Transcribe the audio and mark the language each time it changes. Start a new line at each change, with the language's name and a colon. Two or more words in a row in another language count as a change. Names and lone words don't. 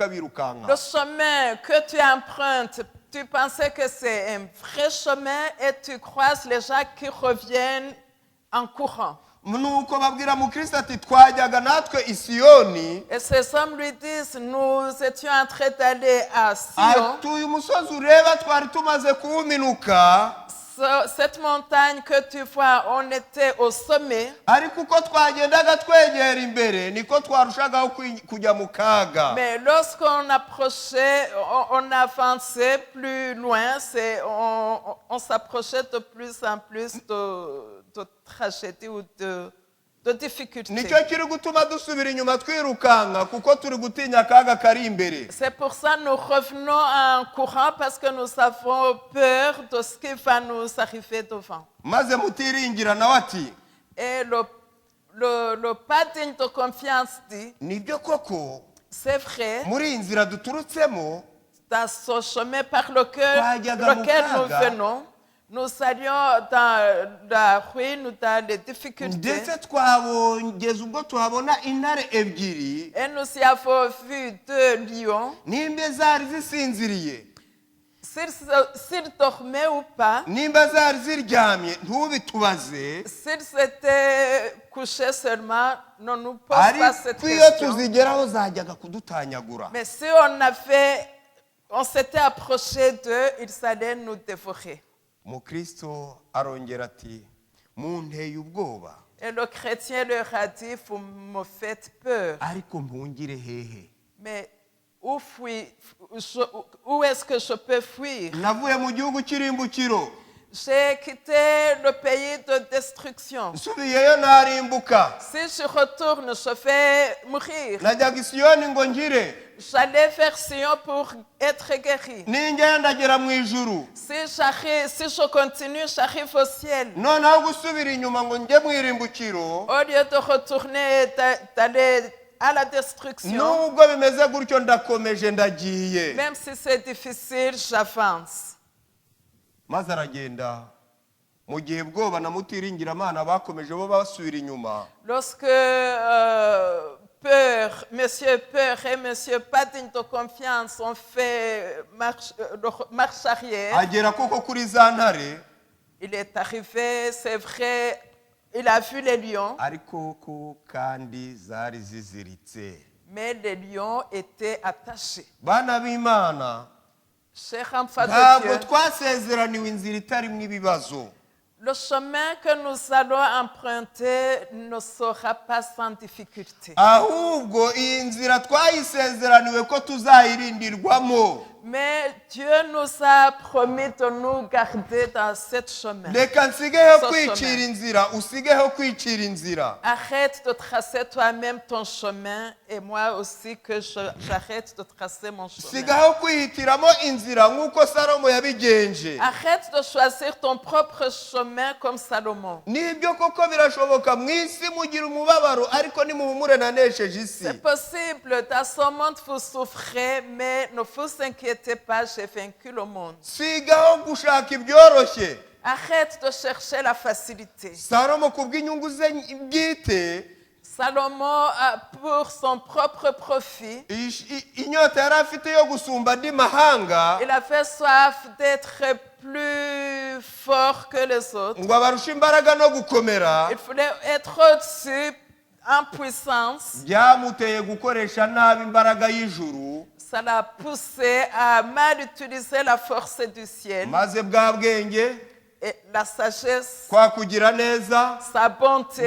French: Le
Kinyarwanda: birukanka.
French: chemin que tu empruntes, tu pensais que c'est un vrai chemin et tu croises les gens qui reviennent en courant.
Kinyarwanda: nuko babwira mukristo ati twajyaga natwe i Siyoni,
French: Et ces hommes lui disent, nous étions en train d'aller à Sion.
Kinyarwanda: ati uyu musozi ureba twari tumaze kuwuminuka,
French: Cette montagne que tu vois, on était au sommet.
Kinyarwanda: ariko uko twagendaga twegera imbere niko twarushagaho kujya mu kaga.
French: Mais lorsqu'on approchait, on avançait plus loin, on s'approchait de plus en plus de tragédies ou de difficultés.
Kinyarwanda: nicyo kiri gutuma dusubira inyuma twirukanka, kuko turi gutinya akaga kari imbere.
French: C'est pour ça que nous revenons en courant, parce que nous avons peur de ce qui va nous arriver devant.
Kinyarwanda: maze Mutiringira nawe ati
French: Et le pas digne de confiance dit,
Kinyarwanda: nibyo koko
French: c'est vrai,
Kinyarwanda: muri iyi nzira duturutsemo
French: dans ce chemin par lequel
Kinyarwanda: Twajyaga mu
French: nous
Kinyarwanda: kaga.
French: venons, nous allions dans la ruine ou dans les difficultés.
Kinyarwanda: ndetse twabongeza ubwo tuhabona intare ebyiri,
French: Et nous y avons vu 2 lions.
Kinyarwanda: nimba zari zisinziriye,
French: S'ils dormaient ou pas,
Kinyarwanda: nimba zari ziryamye ntubitubaze,
French: s'ils étaient couchés seulement, ne nous pose pas cette
Kinyarwanda: ariko iyo
French: question.
Kinyarwanda: tuzigeraho zajyaga kudutanyagura.
French: Mais si on s'était approché d'eux, ils allaient nous dévorer.
Kinyarwanda: Mukristo arongera ati munteye ubwoba,
French: Et le chrétien leur a dit, vous me faites peur.
Kinyarwanda: ariko mpungire hehe?
French: Mais où est-ce que je peux fuir?
Kinyarwanda: navuye mu gihugu cy'irimbukiro,
French: J'ai quitté le pays de destruction.
Kinyarwanda: nsubiyeyo narimbuka,
French: Si je retourne, je vais mourir.
Kinyarwanda: najyaga i Siyoni ngo ngire,
French: J'allais vers Sion pour être guéri.
Kinyarwanda: ninjya ndagera mu ijuru.
French: Si je continue, j'arrive au ciel.
Kinyarwanda: noneho gusubira inyuma ngo njye mu irimbukiro,
French: Au lieu de retourner, d'aller à la destruction,
Kinyarwanda: nubwo bimeze gutyo ndakomeje ndagiye.
French: même si c'est difficile, j'avance.
Kinyarwanda: maze aragenda, mu gihe Bwoba na Mutiringiramana bakomeje bo basubira inyuma.
French: Lorsque Monsieur Peur et Monsieur Pas digne de confiance ont fait marche arrière,
Kinyarwanda: agera koko kuri za ntare,
French: il est arrivé, c'est vrai, il a vu les lions,
Kinyarwanda: ariko ko kandi zari ziziritse.
French: mais les lions étaient attachés.
Kinyarwanda: bana b'Imana,
French: Chers enfants de
Kinyarwanda: ntabwo
French: Dieu,
Kinyarwanda: twasezeraniwe inzira itarimo ibibazo.
French: le chemin que nous allons emprunter ne sera pas sans difficulté.
Kinyarwanda: ahubwo iyi nzira twayisezeraniwe ko tuzayirindirwamo.
French: Mais Dieu nous a promis de nous garder dans cette chemin.
Kinyarwanda: reka nsigeho So kwicira
French: chemin.
Kinyarwanda: inzira usigeho kwicira inzira.
French: Arrête de tracer toi-même ton chemin et moi aussi que j'arrête de tracer mon chemin.
Kinyarwanda: sigaho kwihitiramo inzira nk'uko salomo yabigenje.
French: Arrête de choisir ton propre chemin comme Salomon.
Kinyarwanda: nibyo koko birashoboka mu isi mugira umubabaro ariko nimuhumure nanesheje isi.
French: C'est possible, dans ce monde vous souffrez, mais ne vous inquiétez pas, j'ai vaincu le monde.
Kinyarwanda: sigaho gushaka ibyoroshye.
French: Arrête de chercher la facilité.
Kinyarwanda: salomo ku bw'inyungu ze bwite,
French: Salomon, pour son propre profit,
Kinyarwanda: inyota yari afite yo gusumba andi mahanga,
French: il avait soif d'être plus fort que les autres.
Kinyarwanda: ngo abarushe imbaraga no gukomera,
French: Il voulait être au-dessus en puissance.
Kinyarwanda: byamuteye gukoresha nabi imbaraga y'ijuru,
French: Ça l'a poussé à mal utiliser la force du ciel
Kinyarwanda: maze bwa bwenge,
French: et la sagesse,
Kinyarwanda: kwa kugira neza,
French: sa bonté,